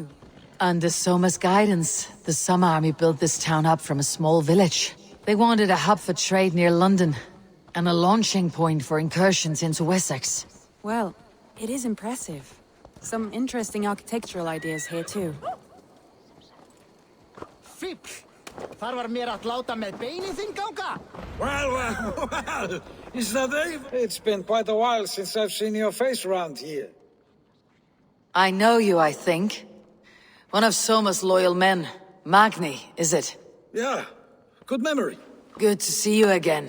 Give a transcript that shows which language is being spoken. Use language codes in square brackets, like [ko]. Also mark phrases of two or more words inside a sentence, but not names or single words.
[en] Under Soma's guidance, the Summer Army built this town up from a small village. They wanted a hub for trade near London, and a launching point for incursions into Wessex. Well, it is impressive. Some interesting architectural ideas here too. [is] Fíbl! Þar var mér að láta með beinið þinn ganga! [en] Well. Is that Eivor? It's been quite a while since I've seen your face around here. I know you, I think. One of Soma's loyal men. Magni, is it? Yeah, good memory. Good to see you again.